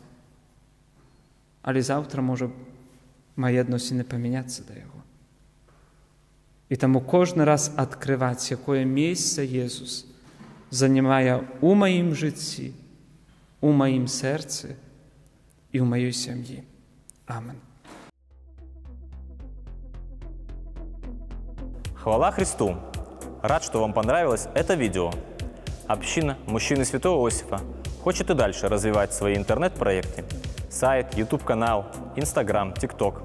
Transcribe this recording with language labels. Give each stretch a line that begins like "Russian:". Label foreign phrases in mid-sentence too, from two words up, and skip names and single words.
Belarusian: Але заўтра можа мае адносіны памяняцца да яго. І таму кожны раз адкрываць, якое месца Езус занимае у маім жыцці, у маім сэрцы і ў маёй сям'і. Амен. Хвала Христу!
Russian: Рад, что вам понравилось это видео. Община «Мужчины Святого Иосифа» хочет и дальше развивать свои интернет-проекты. Сайт, YouTube-канал, Instagram, TikTok.